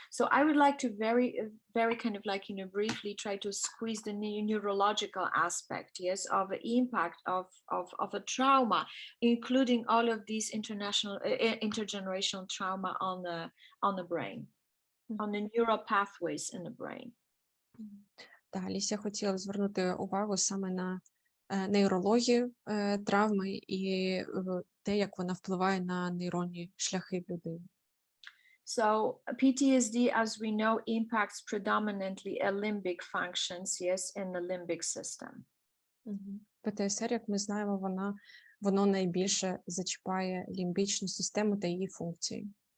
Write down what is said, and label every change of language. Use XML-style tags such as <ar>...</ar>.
<en>So I would like to very kind of like, briefly try to squeeze the neurological aspect, yes, of the impact of a trauma, including all of these intergenerational trauma on the brain, on the neural pathways in the brain.</en> <uk>Так, Алісія хотіла звернути увагу саме на нейрологію травми і те, як вона впливає на нейронні шляхи в людини.</uk> <en>So PTSD, as we know, impacts predominantly limbic functions, yes, in the limbic system.</en> <uk>ПТСР, як ми знаємо, воно найбільше зачіпає лімбічну систему та її функції.</uk>